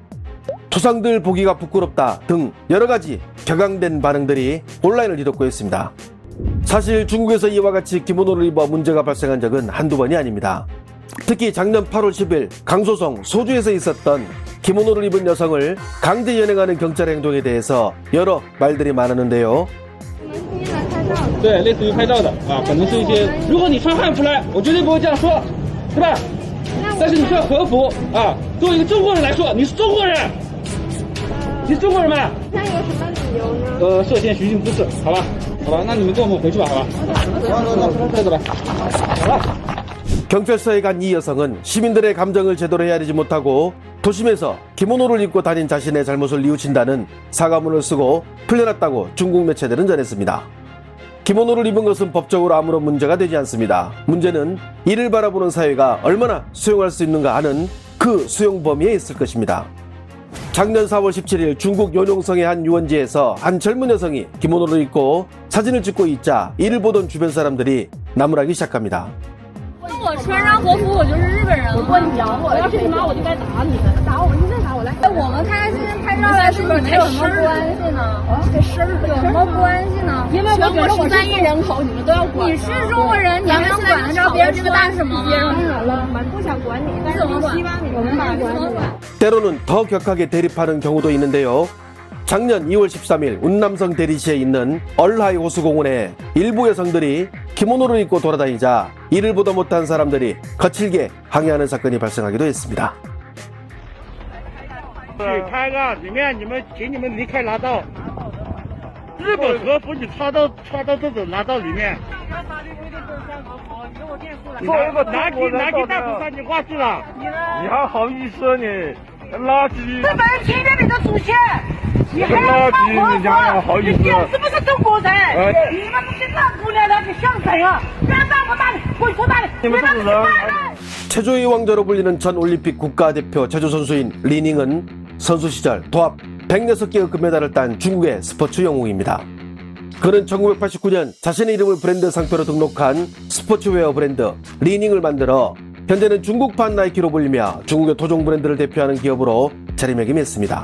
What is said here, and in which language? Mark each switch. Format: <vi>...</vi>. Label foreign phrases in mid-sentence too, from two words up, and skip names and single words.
<ko>조상들 보기가 부끄럽다 등 여러가지 격앙된 반응들이 온라인을 뒤덮고 있습니다. 사실 중국에서 이와 같이 기모노를 입어 문제가 발생한 적은 한두 번이 아닙니다. 특히 작년 8월 10일 강소성 소주에서 있었던 기모노를 입은 여성을 강제 연행하는 경찰 행동에 대해서 여러 말들이 많았는데요.</ko> <zh>对，类似于拍照的啊，可能是一些，如果你穿汉服来，我绝对不会这样说，是吧？但是你穿和服啊，作为一个中国人来说，你是中国人，你是中国人吗？那有什么理由呢？涉嫌寻衅滋事，好吧，好吧，那你们跟我们回去吧，好吧？走吧，好吧。</zh> <ko>경찰서에 간 이 여성은 시민들의 감정을 제대로 헤아리지 못하고 도심에서 기모노를 입고 다닌 자신의 잘못을 뉘우친다는 사과문을 쓰고 풀려났다고 중국 매체들은 전했습니다. 기모노를 입은 것은 법적으로 아무런 문제가 되지 않습니다. 문제는 이를 바라보는 사회가 얼마나 수용할 수 있는가 하는 그 수용 범위에 있을 것입니다. 작년 4월 17일 중국 요룡성의 한 유원지에서 한 젊은 여성이 기모노를 입고 사진을 찍고 있자 이를 보던 주변 사람들이 나무라기 시작합니다.</ko> <zh>我穿上和服，我就是日本人了。我你咬我，我要是你妈，我就该打你的。打我，你再打我来。我们开心拍照来，是不是没有什么关系呢？这事儿有什么关系呢？因为我觉得13亿人口，你们都要管。你是中国人，你还能管得着别人这个大什么吗？不想管你，但是我希望你们把管理。</zh> <ko>때로는 더 격하게 대립하는 경우도 있는데요. 작년 2월 13일 운남성 대리시에 있는 얼하이 호수공원에 일부 여성들이 기모노를 입고 돌아다니자 이를 보다 못한 사람들이 거칠게 항의하는 사건이 발생하기도 했습니다.</ko> <zh>去开个里面你们请你们离开拿到日本和服你穿到这种拿到里面作为一个南京大屠杀你挂住了你还好意思你垃圾日本人侵略你的主权你还要穿和服你是不是中国人你们这些烂姑娘的你像谁啊别让我打你滚出打你你们这种人</zh> <ko>체조의 왕자로 불리는 전 올림픽 국가대표 체조 선수인 리닝은 선수 시절 도합 106개의 금메달을 딴 중국의 스포츠 영웅입니다. 그는 1989년 자신의 이름을 브랜드 상표로 등록한 스포츠웨어 브랜드 리닝을 만들어 현재는 중국판 나이키로 불리며 중국의 토종 브랜드를 대표하는 기업으로 자리매김했습니다.</ko>